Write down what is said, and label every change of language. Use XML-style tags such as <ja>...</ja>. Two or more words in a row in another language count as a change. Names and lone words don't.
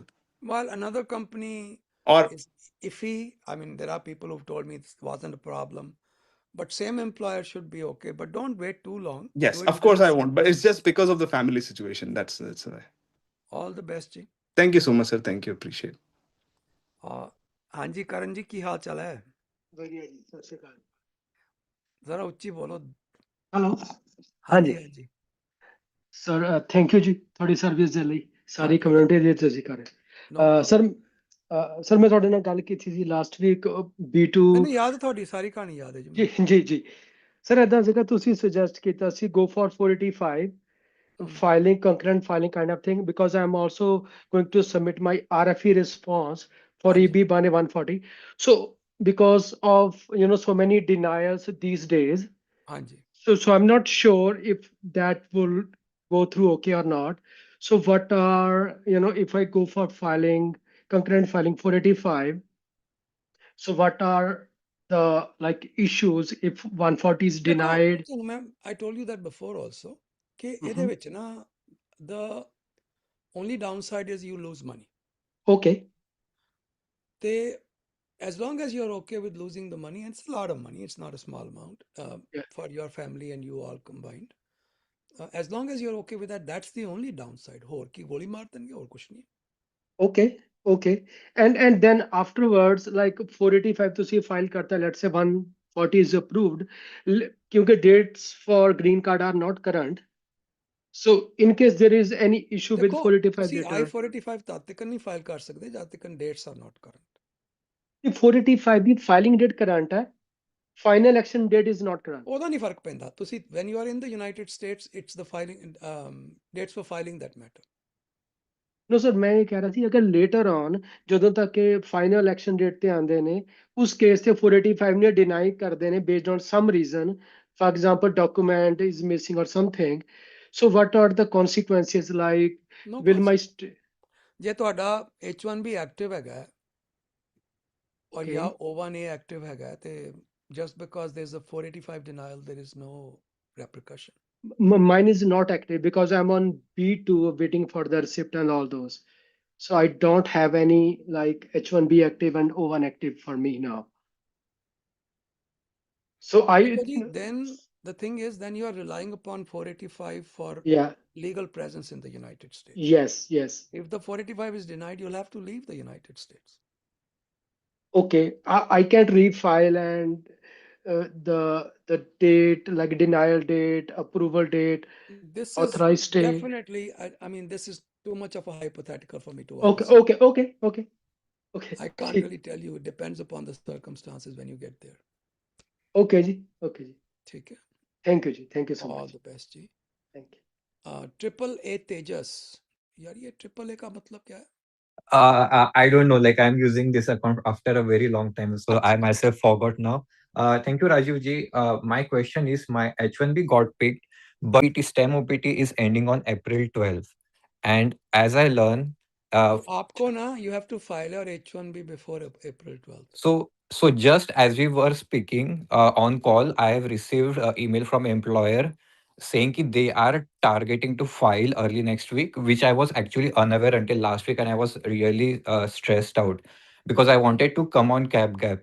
<en>While another company Or is iffy, I mean, there are people who've told me it wasn't a problem, but same employer should be okay. But don't wait too long. yes, Do it of within course the I same won't, but it's month. just because of the family situation. That's why. All the best जी। Thank you so much, sir. Thank you. Appreciate.</en> <pa>ਹਾਂ ਜੀ ਕਰਨ ਜੀ ਕੀ ਹਾਲ ਚਾਲ ਹੈ? ਵਧੀਆ ਜੀ, ਸਤ ਸ੍ਰੀ ਅਕਾਲ। ਜ਼ਰਾ ਉੱਚੀ ਬੋਲੋ। हेलो। हाँ हाँ जी जी</pa> <hi>हाँ जी।</hi> <pa>ਸਰ</pa> <en>thank you</en> <pa>ਜੀ ਤੁਹਾਡੀ ਸਰਵਿਸ ਦੇ ਲਈ हाँ ਸਾਰੀ</pa> <hi>ठीक है,</hi> <pa>ਕਮਿਊਨਿਟੀ ਦੇ ਤੁਸੀਂ ਕਰ</pa> <en>नो</en> <pa>ਰਹੇ</pa> <en>प्रॉब्लम।</en> <pa>ਸਰ ਮੈਂ ਤੁਹਾਡੇ ਨਾਲ ਗੱਲ ਕੀਤੀ ਸੀ</pa> <en>last week</en> <pa>B2 ਮੈਨੂੰ ਯਾਦ ਹੈ ਤੁਹਾਡੀ ਸਾਰੀ ਕਹਾਣੀ ਯਾਦ ਹੈ ਜੀ ਜੀ ਮੈਨੂੰ। ਜੀ ਜੀ ਸਰ ਇਦਾਂ ਸੀਗਾ ਤੁਸੀਂ ਸੁਜੈਸਟ ਕੀਤਾ ਸੀ</pa> <en>go for 485 filing concurrent filing kind of thing because I am also going to submit my RFE response for</en> <hi>हाँ जी</hi> <en>EB 140 so because of so many denials these days.</en> <hi>हाँ जी।</hi> <en>So I'm not sure if that will go through okay or not. So what are, if I go for filing, concurrent filing 485, so what are the like issues if 140 is</en> <pa>ਦੇਖੋ</pa> <en>denied?</en> <pa>ਤੁਹਾਨੂੰ ਮੈਂ</pa> <en>I told you that before also</en> <pa>ਕਿ ਇਹਦੇ Mhm. ਵਿੱਚ ਨਾ</pa> <en>the only downside is you lose money. Okay. They, as long as you're okay with losing the money, and it's a lot of money, it's not a small amount Yeah. for your family and you all combined. As long as you're okay with that, that's the only downside.</en> <pa>ਹੋਰ ਕੀ ਗੋਲੀ ਮਾਰ ਦੇਣਗੇ ਹੋਰ ਕੁਛ ਨਹੀਂ।</pa> <en>Okay. Okay. And then afterwards, like 485 to see</en> <hi>फ़ाइल करता,</hi> <en>let's say 140 is approved. Kyunki dates for green card are not current. So in case there is any issue with</en> <pa>ਦੇਖੋ</pa> <en>485</en> <pa>ਤੁਸੀਂ</pa> <en>later,</en> <pa>I485 ਤਦ ਤੱਕ ਨਹੀਂ ਫਾਈਲ ਕਰ ਸਕਦੇ ਜਦ ਤੱਕ</pa> <en>dates are not current. the 485 the filing date current hai, final action date is not current.</en> <pa>ਉਹਦਾ ਨਹੀਂ ਫਰਕ ਪੈਂਦਾ ਤੁਸੀਂ</pa> <en>when you are in the United States it's the filing dates for filing that matter. No sir,</en> <pa>ਮੈਂ ਇਹ ਕਹਿ ਰਿਹਾ ਸੀ ਅਗਰ</pa> <en>later on</en> <pa>ਜਦੋਂ ਤੱਕ ਇਹ</pa> <en>final action date</en> <pa>ਤੇ ਆਉਂਦੇ ਨੇ ਉਸ ਕੇਸ ਤੇ 485 ਨੇ deny ਕਰਦੇ ਨੇ</pa> <en>based on some reason, for example document is missing or something, so what are the consequences like? No Will my</en> <pa>ਜੇ ਤੁਹਾਡਾ H1B ਐਕਟਿਵ ਹੈਗਾ ਔਰ</pa> <en>okay,</en> <pa>ਜਾਂ O1A ਐਕਟਿਵ ਹੈਗਾ ਤੇ</pa> <en>just because there's a 485 denial there is no repercussion. mine is not active because I'm on B2 waiting for the receipt and all those, so I don't have any like H1B active and O1 active for me now. So</en> <hi>देखो जी,</hi> <en>then the thing is then you are relying upon 485 for yeah, legal presence in the United States. yes. If the 485 is denied, you'll have to leave the United States. Okay, I can't refile and the date like denial date, approval date, This is authorized stay. definitely, I mean, this is too much of a hypothetical for me to Okay, answer. okay. I can't really tell you. It depends upon the circumstances when you get there. Okay जी,</en> <hi>ठीक है,</hi> <en>thank you जी, thank you so all much. the best जी। Thank you.</en> <hi>ट्रिपल ए तेजस, यार ये ट्रिपल ए का मतलब क्या है?</hi> <en>I don't know. Like I'm using this account after a very long time, so I myself forgot now. Thank you, Rajiv ji. My question is, my H1B got picked, but OPT STEM OPT is ending on April 12th, and as I learn,</en> <hi>तो आपको ना</hi> <en>you have to file your H1B before April 12th. so just as we were speaking on call, I have received an email from employer saying that they are targeting to file early next week, which I was actually unaware until last week, and I was really stressed out because I wanted to come on cap gap.</en>